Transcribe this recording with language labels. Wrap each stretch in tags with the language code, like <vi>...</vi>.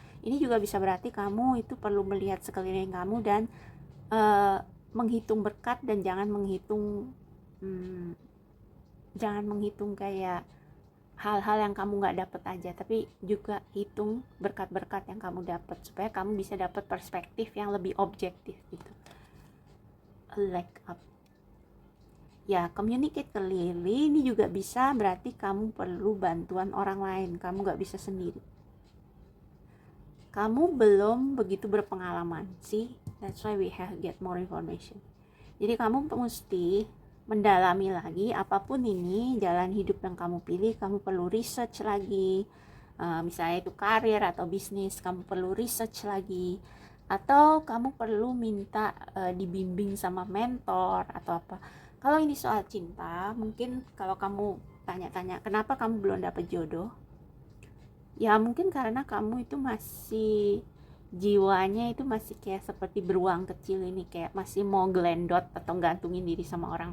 <id>Ini juga bisa berarti kamu itu perlu melihat sekeliling kamu dan menghitung berkat, dan jangan menghitung kayak hal-hal yang kamu nggak dapat aja, tapi juga hitung berkat-berkat yang kamu dapat supaya kamu bisa dapat perspektif yang lebih objektif gitu.</id> <en>Like up ya, communicate clearly.</en> <id>Ini juga bisa berarti kamu perlu bantuan orang lain, kamu nggak bisa sendiri, kamu belum begitu berpengalaman sih.</id> <en>That's why we have get more information.</en> <id>Jadi kamu mesti mendalami lagi. Apapun ini jalan hidup yang kamu pilih, kamu perlu research lagi. Misalnya itu karir atau bisnis, kamu perlu research lagi. Atau kamu perlu minta dibimbing sama mentor atau apa. Kalau ini soal cinta, mungkin kalau kamu tanya-tanya kenapa kamu belum dapat jodoh, ya mungkin karena kamu itu masih, jiwanya itu masih kayak seperti beruang kecil ini, kayak masih mau gelendot atau gantungin diri sama orang.</id>